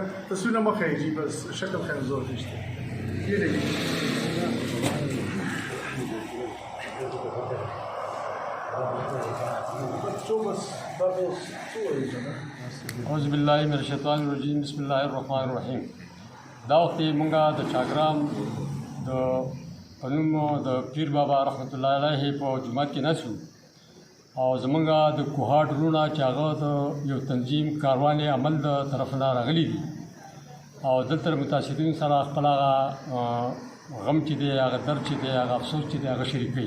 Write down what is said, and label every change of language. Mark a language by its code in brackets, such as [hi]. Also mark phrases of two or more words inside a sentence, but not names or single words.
[ur] تصویر نمک ہے جی، بس شکل خیر زور دیجیے، یہ دیکھیے۔ [ar] اعوذ باللہ من الشیطان الرجیم، بسم اللہ الرحمن الرحیم۔ [ps] دا وخت منگا د چاگرام د پنوم د پیر بابا [ar] رحمت الله علیه [ps] په جماعت کې ناسو، او زمونږ د کوهاټ وروڼه چې هغه د یو تنظیم کاروان عمل د طرف نه راغلي دي، او دلته متاثرین سره خپل هغه غم چې دی، هغه درد چې دی، هغه افسوس چې دی، هغه شریکوي۔